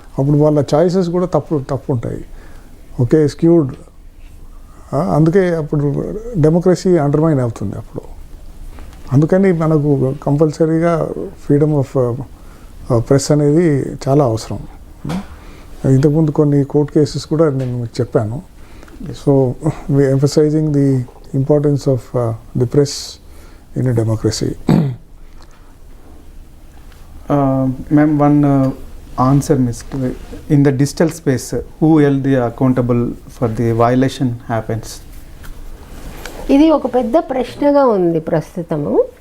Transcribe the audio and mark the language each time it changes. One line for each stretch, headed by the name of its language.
Telugu: అప్పుడు వాళ్ళ చాయిసెస్ కూడా తప్పు ఉంటాయి, ఓకే, స్క్యూడ్. అందుకే అప్పుడు డెమోక్రసీ అండర్మైన్ అవుతుంది అప్పుడు. అందుకని మనకు కంపల్సరీగా ఫ్రీడమ్ ఆఫ్ ప్రెస్ అనేది చాలా అవసరం. ఇంతకుముందు కొన్ని కోర్ట్ కేసెస్ కూడా నేను మీకు చెప్పాను.
English: So we emphasizing the importance of the press in a democracy. Ma'am, one answer missed. In the digital space, who held the accountable for the violation happens?
Telugu: ఇది ఒక పెద్ద ప్రశ్నగా ఉంది ప్రస్తుతము.